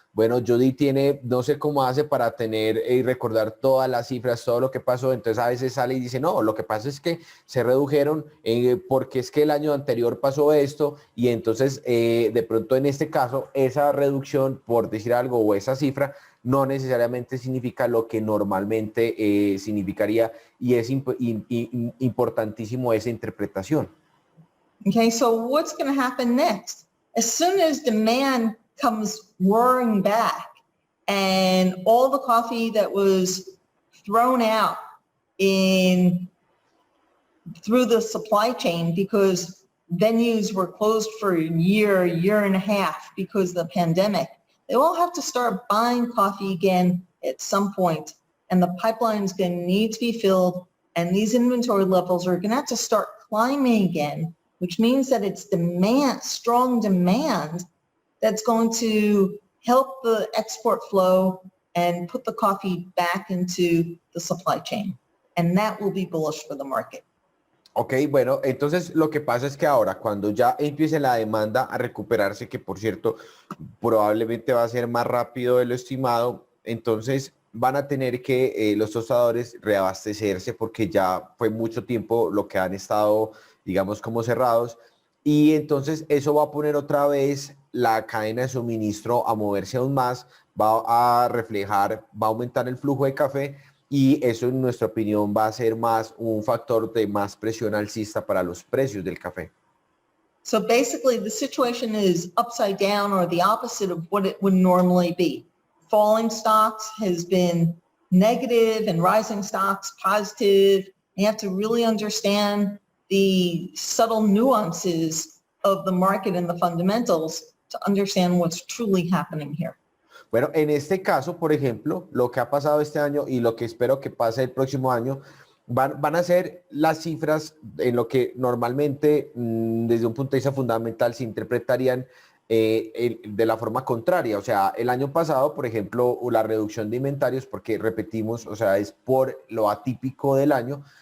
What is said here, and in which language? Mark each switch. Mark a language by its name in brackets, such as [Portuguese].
[Spanish] Bueno, Judy tiene, no sé cómo hace para tener y recordar todas las cifras, todo lo que pasó, entonces a veces sale y dice, no, lo que pasa es que se redujeron porque es que el año anterior pasó esto y entonces de pronto en este caso esa reducción, por decir algo, o esa cifra, no necesariamente significa lo que normalmente significaría y es importantísimo esa interpretación. [English] Okay, so what's going to happen next? As soon as demand comes roaring back and all the coffee that was thrown out through the supply chain because venues were closed for a year and a half because of the pandemic, they all have to start buying coffee again at some point, and the pipeline is going to need to be filled, and these inventory levels are going to have to start climbing again, which means that it's demand, strong demand, that's going to help the export flow and put the coffee back into the supply chain. And that will be bullish for the market. [Spanish] Ok, bueno, entonces lo que pasa es que ahora cuando ya empiece la demanda a recuperarse, que por cierto probablemente va a ser más rápido de lo estimado, entonces van a tener que los tostadores reabastecerse porque ya fue mucho tiempo lo que han estado, digamos, como cerrados, y entonces eso va a poner otra vez la cadena de suministro a moverse aún más, va a reflejar, va a aumentar el flujo de café, y eso en nuestra opinión va a ser más un factor de más presión alcista para los precios del café. [English] So basically the situation is upside down or the opposite of what it would normally be. Falling stocks has been negative and rising stocks positive. You have to really understand the subtle nuances of the market and the fundamentals to understand what's truly happening here. [Spanish] Bueno, en este caso, por ejemplo, lo que ha pasado este año y lo que espero que pase el próximo año, van a ser las cifras en lo que normalmente desde un punto de vista fundamental se interpretarían de la forma contraria. O sea, el año pasado, por ejemplo, la reducción de inventarios, porque repetimos, o sea, es por lo atípico del año.